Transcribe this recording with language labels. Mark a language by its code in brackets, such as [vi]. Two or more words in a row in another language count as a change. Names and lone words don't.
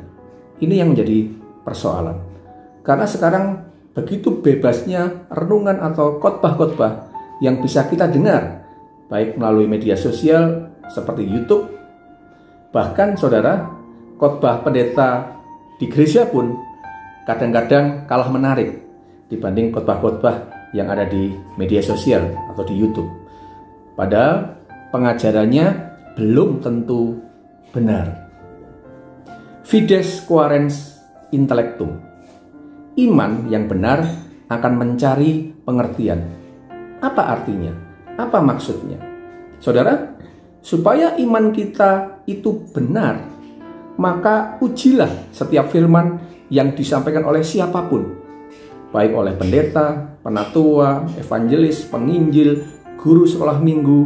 [id] Ini yang menjadi persoalan. Karena sekarang begitu bebasnya renungan atau khotbah-khotbah yang bisa kita dengar, baik melalui media sosial seperti YouTube, bahkan saudara, khotbah pendeta di gereja pun kadang-kadang kalah menarik dibanding khotbah-khotbah yang ada di media sosial atau di YouTube. Padahal pengajarannya belum tentu benar. [la] Fides quaerens intellectum. [id] Iman yang benar akan mencari pengertian. Apa artinya? Apa maksudnya? Saudara, supaya iman kita itu benar, maka ujilah setiap firman yang disampaikan oleh siapapun, baik oleh pendeta, penatua, evangelis, penginjil, guru sekolah minggu.